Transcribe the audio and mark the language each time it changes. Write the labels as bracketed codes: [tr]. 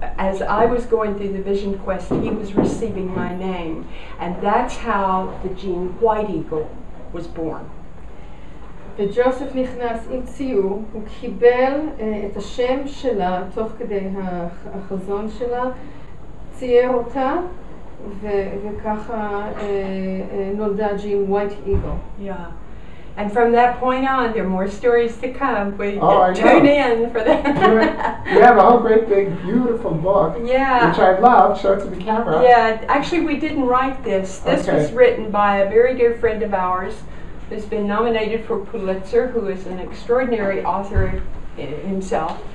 [en] As I was going through the vision quest, he was receiving my name, and that's how the Jean White Eagle was born. [he] וג'וסף נכנס עם ציור, הוא קיבל את השם שלה תוך כדי החזון שלה, צייר אותה וככה נולדה ג'ין ווייט איגל. [en] Yeah. And from that point on, there are more stories to come. We I tune know. in for that. You have a whole great big beautiful book, Yeah. which I love. Show it to the camera. Yeah, actually we didn't write this. This Okay. was written by a very dear friend of ours who's been nominated for Pulitzer, who is an extraordinary author himself.